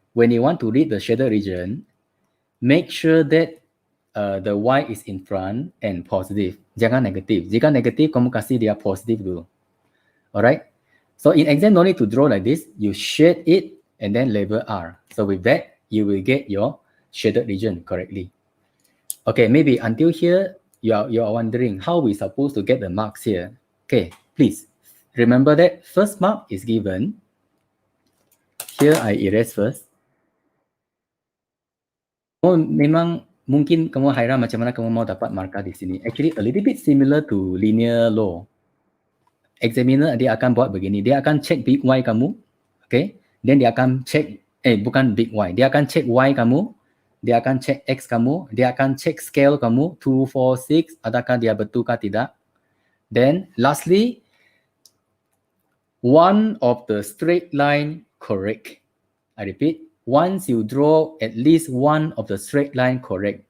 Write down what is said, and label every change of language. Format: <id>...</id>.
<en>When you want to read the shaded region, make sure that the y is in front and positive.</en> <ms>Jangan negatif. Jika negatif, kamu kasih dia positif dulu.</ms> <en>Alright? So in exam, no need to draw like this. You shade it and then label R. So with that, you will get your shaded region correctly. Okay, maybe until here, you are wondering how we supposed to get the marks here. Okay, please remember that first mark is given. Here I erase first.</en> <ms>Oh, memang mungkin kamu hairan macam mana kamu mau dapat markah di sini.</ms> <en>Actually, a little bit similar to linear law.</en> <ms>Examiner dia akan buat begini. Dia akan check big Y kamu. Okay. Then dia akan check, bukan big Y. Dia akan check Y kamu. Dia akan check X kamu. Dia akan check scale kamu. 2, 4, 6. Adakah dia betul kah tidak?</ms> <en>Then lastly, one of the straight line correct. I repeat. Once you draw at least one of the straight line correct.</en>